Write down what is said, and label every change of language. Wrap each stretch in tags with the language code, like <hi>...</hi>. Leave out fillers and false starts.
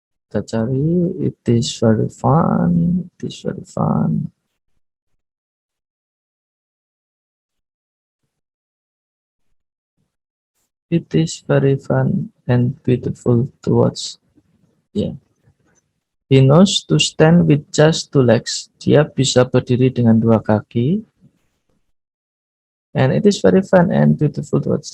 <id>Kita cari,</id> <en>it is very fun, it is very fun. It is very fun and beautiful to watch. Yeah. He knows to stand with just two legs.</en> <id>Dia bisa berdiri dengan dua kaki.</id> <en>And it is very fun and beautiful to watch.</en>